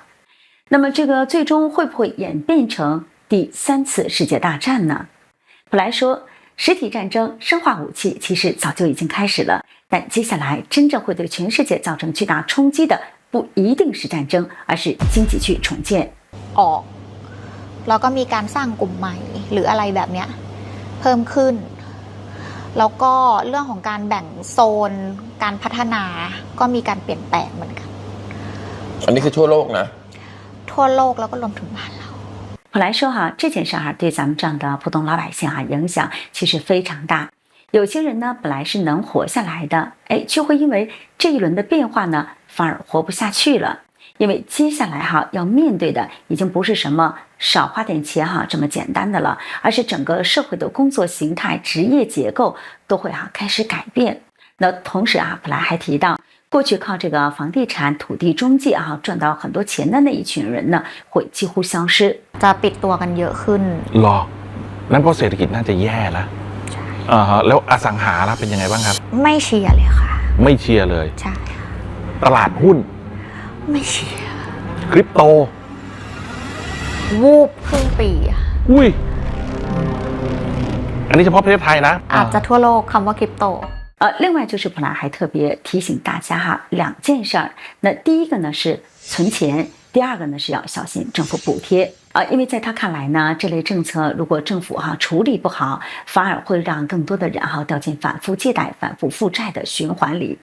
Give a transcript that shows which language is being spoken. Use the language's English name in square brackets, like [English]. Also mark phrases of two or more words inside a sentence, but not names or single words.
[Chinese] 那么这个最终会不会演变成第3次世界大战呢？普莱说，实体战争、生化武器其实早就已经开始了，但接下来真正会对全世界造成巨大冲击的，不一定是战争，而是经济去重建。 [Thai] แล้วก็มีการสร้างกลุ่มใหม่หรืออะไรแบบเนี้ยเพิ่มขึ้นแล้วก็เรื่องของการแบ่งโซนการพัฒนาก็มีการเปลี่ยนแปลงเหมือนกัน อันนี้คือทั่วโลกนะ ทั่วโลกแล้วก็รวมถึงบ้านเรา [Chinese] 普莱说这件事对咱们这样的普通老百姓影响其实非常大。有些人呢本来是能活下来的，却会因为这一轮的变化呢反而活不下去了。因为接下来要面对的已经不是什么少花点钱这么简单的了，而是整个社会的工作形态、职业结构都会开始改变。那同时普莱还提到，过去靠这个房地产、土地中介赚到很多钱的那一群人呢，会几乎消失。 [Thai] จะปิดตัวกันเยอะขึ้น หรอนั่นเพราะเศรษฐกิจน่าจะแย่แล้วแล้วอสังหาล่ะเป็นยังไงบ้างครับ ไม่เชียร์เลยค่ะ ไม่เชียร์เลย ใช่ ตลาดหุ้น ไม่เชียร์ คริปโต วูบครึ่งปี อุ้ยอันนี้เฉพาะประเทศไทยนะ อาจจะทั่วโลกคำว่าคริปโต [Chinese] 另外就是普莱还特别提醒大家2件事儿。那第一个呢是存钱，第二个呢是要小心政府补贴因为在他看来呢，这类政策如果政府处理不好，反而会让更多的人掉进反复借贷、反复负债的循环里。